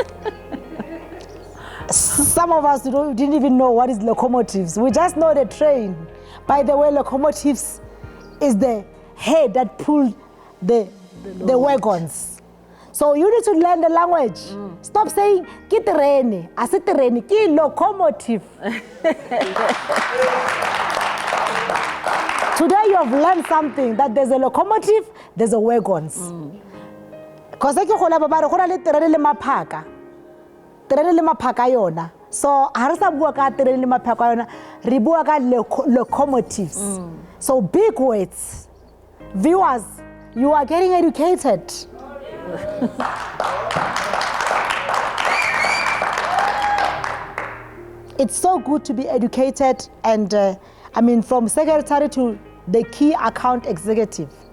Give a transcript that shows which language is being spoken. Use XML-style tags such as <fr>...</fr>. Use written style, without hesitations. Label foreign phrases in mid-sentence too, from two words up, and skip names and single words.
<en>Some of us didn't even know what is locomotives. We just know the train. By the way, locomotives is the head that pulled the wagons. So you need to learn the language. Stop saying,</en> <st>ki terene, ase terene, ki locomotive. Today you have learned something, that there's a locomotive, there's a wagons.</st> <en>Because I can't</en> <st>le maphaka. Terene le maphaka yona. So ha re sa bua ka terene le maphaka yona, re bua ka locomotives.</st> <en>So big words. Viewers, you are getting educated. It's so good to be educated, and from secretary to the key account executive.</en>